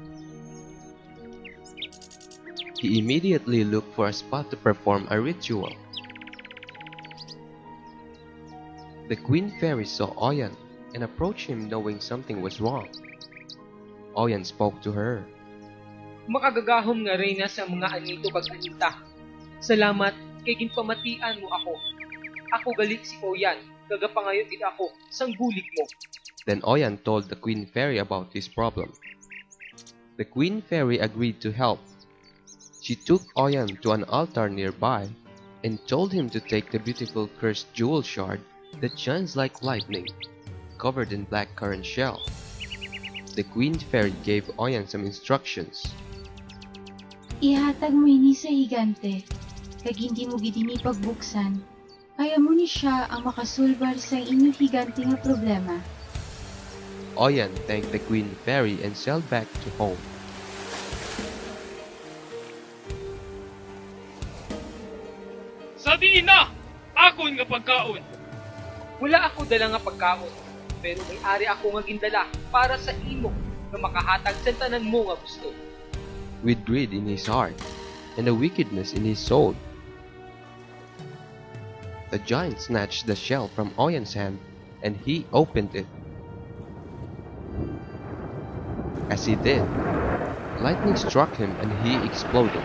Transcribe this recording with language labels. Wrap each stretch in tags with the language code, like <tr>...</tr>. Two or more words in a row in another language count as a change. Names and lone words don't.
<en>He immediately looked for a spot to perform a ritual. The Queen Fairy saw Oyan and approached him knowing something was wrong. Oyan spoke to her.</en> <hil>Makagagahom nga reyna sa mga anito kag anita. Salamat kay ginpamatian mo ako. Ako gali si Oyan, kagapangayon gid ako sang bulig mo.</hil> <en>Then Oyan told the Queen Fairy about his problem. The Queen Fairy agreed to help. She took Oyan to an altar nearby and told him to take the beautiful cursed jewel shard that shines like lightning, covered in black currant shell. The Queen Fairy gave Oyan some instructions.</en> <hil>Ihatag mo ini sa higante, kag hindi mo gid ini pagbuksan. Kaya mo ni siya ang makasulbar sa inyong higante nga problema.</hil> <en>Oyan thanked the Queen Fairy and sailed back to home.</en> <tl>Sabihin na!</tl> <hil>Akon nga pagkaon! Wala ako dala nga pagkaon, pero may ari ako nga gindala para sa imo na makahatag sa tanan mo nga gusto.</hil> <en>With greed in his heart and a wickedness in his soul, the giant snatched the shell from Oyan's hand and he opened it. As he did, lightning struck him and he exploded.</en>